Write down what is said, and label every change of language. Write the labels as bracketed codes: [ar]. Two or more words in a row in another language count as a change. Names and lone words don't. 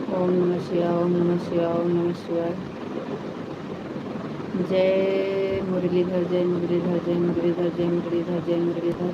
[sa] ओम नमः शिवाय, ओम नमः शिवाय, ओम नमः शिवाय। [hi] जय मुरलीधर, जय मुरलीधर, जय मुरलीधर, जय मुरलीधर, जय मुरलीधर।